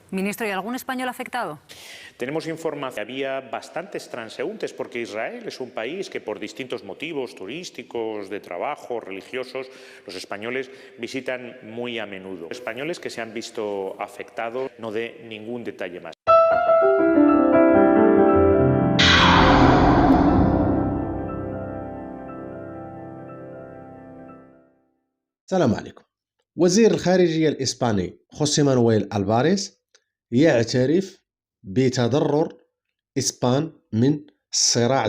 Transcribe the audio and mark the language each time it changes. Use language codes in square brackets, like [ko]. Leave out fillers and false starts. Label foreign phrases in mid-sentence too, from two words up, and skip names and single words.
[es] Ministro, ¿y algún español afectado? Tenemos información. Había bastantes transeúntes porque Israel es un país que por distintos motivos turísticos, de trabajo, religiosos, los españoles visitan muy a menudo. Españoles que se han visto afectados, no dé ningún detalle más. [ar] السلام عليكم. وزير الخارجية الإسباني خوسي مانويل ألفاريز يعترف بتضرر إسبان من الصراع